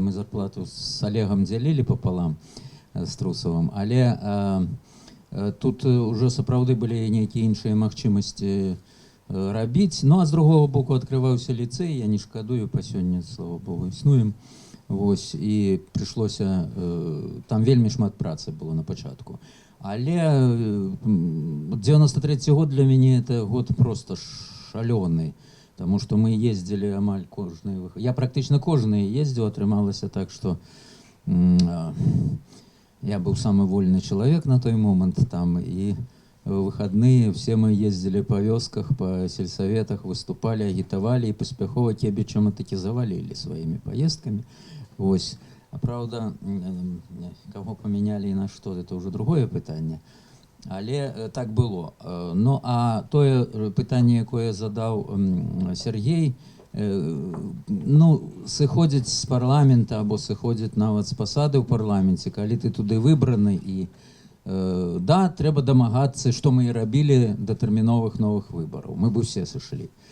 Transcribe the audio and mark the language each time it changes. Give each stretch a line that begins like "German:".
Belarusian: Мы зарплату з Олегам дзялілі пополам, з Трусовым, але тут уже сапраўды былі нейкія іншыя магчымасці рабіць. Ну, а з другого боку адкрываўся ліцэй, я не шкадую, па сёння, слава Богу, існуем. Вось, і прыйшлося, там вельмі шмат працы было на пачатку. Але 93 год для мяне это год просто шалёны, таму што мы ездзілі амаль кожны.
Russian: Я практычна кожны ездзіў, атрымалася так, што я был самый вольный человек на той момент там, и в выходные все мы ездили по вёсках, по сельсоветах, выступали, агитовали, и паспяхова кебічам таки завалили своими поездками. Вось. А правда, кого поменяли и на что, это уже другое пытанне.
Belarusian: Але так было. Ну, а тое пытанне, якое задаў Сергей, ну, сыходзіць з парламента або сыходзіць нават з пасады ў парламенце, калі ты туды выбраны, і да, трэба дамагацца, што мы і рабілі, датэрміновых новых выбараў. Мы бы усе сышлі.